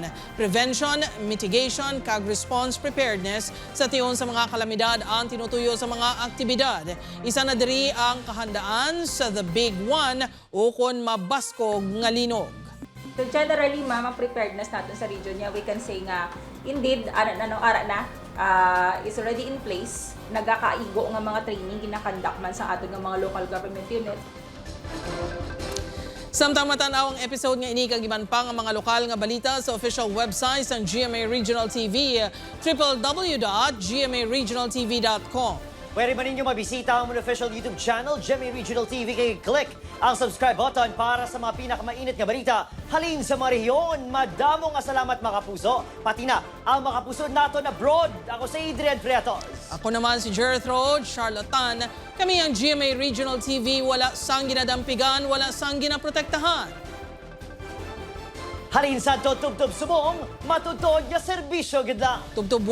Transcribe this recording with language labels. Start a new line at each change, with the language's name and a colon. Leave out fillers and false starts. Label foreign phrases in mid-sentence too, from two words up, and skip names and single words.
English: Prevention, mitigation,
Hiligaynon: kag
English: response preparedness
Hiligaynon: sa tiyon sa mga kalamidad ang tinutuyo sa mga aktibidad. Isa na diri ang kahandaan sa The Big One o kon mabaskog nga linog.
English: So generally, ma'am,
Hiligaynon: ang preparedness natin sa region niya,
English: we can say nga, indeed, is already in place.
Hiligaynon: Nagakaigo nga mga training, ginakandak man sa ato ng mga
English: local government unit.
Hiligaynon: Samtang matanaw ang episode nga ini kagiban pa nga mga lokal nga balita sa
English: official website
Hiligaynon: ng GMA Regional TV, www.gmaregionaltv.com. Pwede ba ninyo mabisita ang
English: official YouTube channel,
Hiligaynon: GMA Regional TV, kay click ang
English: subscribe button
Hiligaynon: para sa mga pinakamainit nga balita. Halin sa mga rehiyon, madamo nga salamat mga kapuso, pati na ang mga kapuso nato na abroad. Ako si Adrian Prietos. Ako naman si Gertrude Charlatan. Kami ang GMA Regional TV, wala sang ginadampigan, wala sang ginaprotektahan. Halin sa tubtob subong, matutod nga serbisyo gid lang.